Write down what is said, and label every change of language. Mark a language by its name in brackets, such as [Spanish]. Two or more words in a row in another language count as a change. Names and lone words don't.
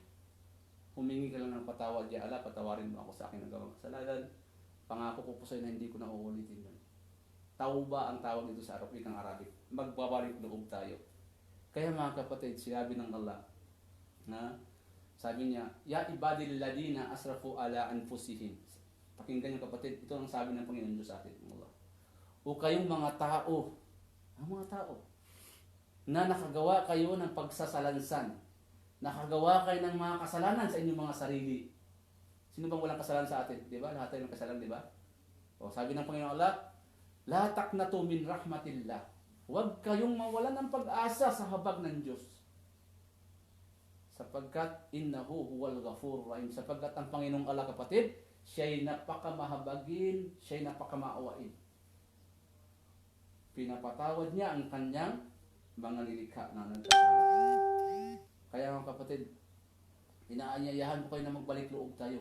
[Filipino] Humingi ka lang ng patawad, [Arabic] يا الله, [Filipino] patawarin mo ako sa aking nagawang kasalanan. Pangako ko po sa'yo na hindi ko na uulitin yun. Tauba ang tawag dito sa wikang Arabic. Magbabalik loob tayo. Kaya mga kapatid, sinabi ng Allah na sabi niya, [Arabic] يا عبادي الذين أسرفوا على أنفسهم. [Filipino] Pakinggan niyo kapatid, ito ang sabi ng Panginoon Diyos sa atin, Allah. O kayong mga tao, ang mga tao, na nakagawa kayo ng pagsasalansan, nakagawa kayo ng mga kasalanan sa inyong mga sarili. Sino bang walang kasalanan sa atin? Di ba? Lahat tayo ng kasalanan, di ba? O sabi ng Panginoon Allah, [Arabic] لا تقنطوا من رحمة الله. [Filipino] Huwag kayong mawalan ng pag-asa sa habag ng Diyos. [Arabic] Sapagkat إنه هو الغفور الرحيم. [Filipino] Sapagkat ang Panginoong Allah kapatid, siya'y napakamahabagin, siya'y napakamaawain. Pinapatawad niya ang kanyang mga nilikha na nagkasala. Kaya mga kapatid, inaanyayahan ko kayo na magbalik loob tayo.